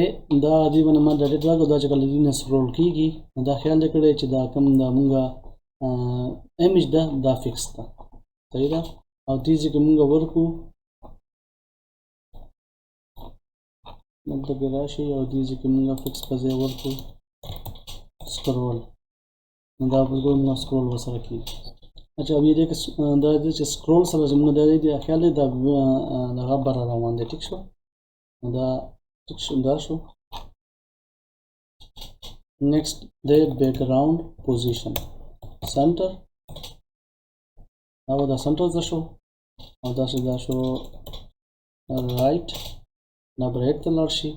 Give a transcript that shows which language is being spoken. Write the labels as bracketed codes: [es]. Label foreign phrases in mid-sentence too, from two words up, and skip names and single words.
[ps] دا دې باندې ما ډایرکټ راکړو. دا چې کله دې نه سکرول کېږي نو دا خیال دې کړی چې دا کوم دا مونږه امیج ده دا فکس ده، صحیح ده. او دې ځای کې مونږ ورکړو دلته کې راشي او دې ځای کې مونږ فکس په ځای ورکړو سکرول، نو دا به مونږ سکرول ورسره کېږي. [ur] اچھا اب یہ دیکھ [ps] دا دې چې سکرول سره چې مونږ دا دې خیال دی دا دغه بره روان دی. ټیک شو، دا ټیک شو، دا شو. [en] next the background position center, [ps] او دا سنټر ته شو او دا شو رایټ، دا به رایټ ته لاړ شي.